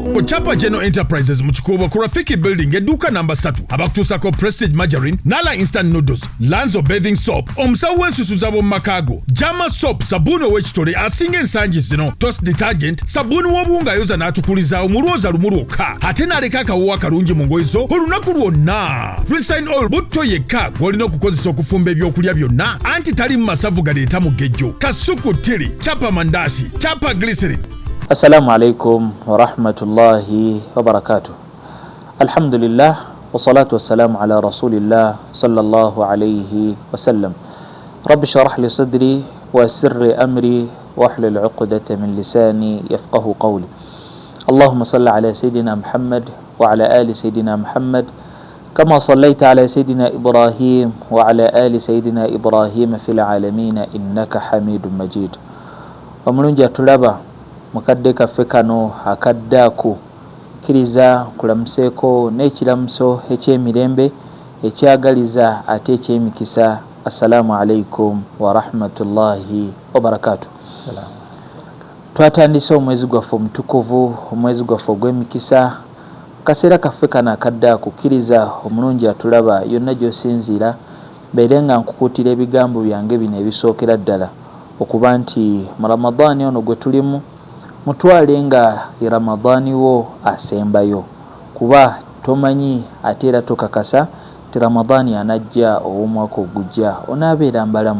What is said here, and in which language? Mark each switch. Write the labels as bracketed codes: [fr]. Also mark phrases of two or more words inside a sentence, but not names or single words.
[lg] Ku Chapa General Enterprises mu Kikuubo ku Rafiki Building edduuka namba 3 abakutuusako Prestige Margarine, Nala Instant Noodles, Lanzo Bathing Soap, omusawo w'ensusuza b'omu makaago, Jama Soap, sabbuuni ow'ekitole asinga ensangi zino, Toast Detergent, sabbuuni w'obuwunga ayoza n'atukuliza omulwoza lumu lwokka, ate n'aleka akawuwa akalungi mu ngoye zo olunaku lwonna. Rinsign Oil butto yekka gw'olina okukozesa okufumba ebyokulya byonna, anti tali mu masavu galeeta mugejjo. Kasuku Tiri, Chapa Mandashi, Chapa Glycerin. [ar] السلام عليكم ورحمة الله وبركاته. الحمد لله والصلاة والسلام على رسول الله صلى الله عليه وسلم. رب اشرح لي صدري ويسر أمري واحلل عقدة من لساني يفقهوا قولي. اللهم صل على سيدنا محمد وعلى آل سيدنا محمد كما صليت على سيدنا إبراهيم وعلى آل سيدنا إبراهيم في العالمين إنك حميد مجيد. [lg] Omulungi atulaba mukadde kaffe kano akaddaako kkiriza kulamuseeko n'ekiramuso eky'emirembe ekyagaliza ate eky'emikisa. [ar] السلام عليكم ورحمة الله وبركاته. [lg] Twatandise omwezi gwaffe omutukuvu, omwezi gwaffe ogw'emikisa. Kaseera kaffe kano akaddaako kkiriza omulungi atulaba yonna gy'osinziira mbeere nga nkukuutira ebigambo byange bino ebisookera ddala okuba nti mu Ramadaani ono gwe tulimu mutwale nga ye Ramadaani wo asembayo, kuba tomanyi ate era tokakasa ti Ramadaani anajja ow'omwaka ogujja onaabeera mbalamu.